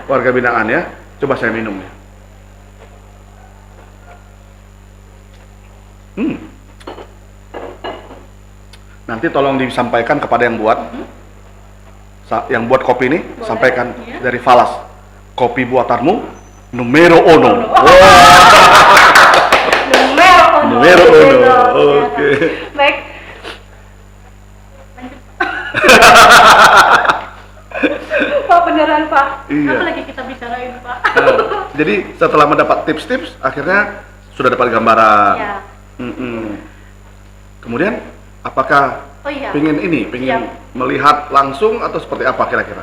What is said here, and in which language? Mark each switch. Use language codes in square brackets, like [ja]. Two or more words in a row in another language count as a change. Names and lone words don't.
[id] Warga binaan ya. Coba saya minum ya. Nanti tolong disampaikan kepada yang buat. Yang buat kopi ini, Boleh, sampaikan iya. dari Falas. Kopi buatanmu [it] numero uno. Numero uno. Numero uno. [id] Gitu. Oke. Baik. Lanjut. Iya. Apa lagi kita bicarain, Pak? Jadi setelah mendapat tips-tips, akhirnya sudah dapat gambaran. Iya. Kemudian, apakah pengen melihat langsung atau seperti apa kira-kira?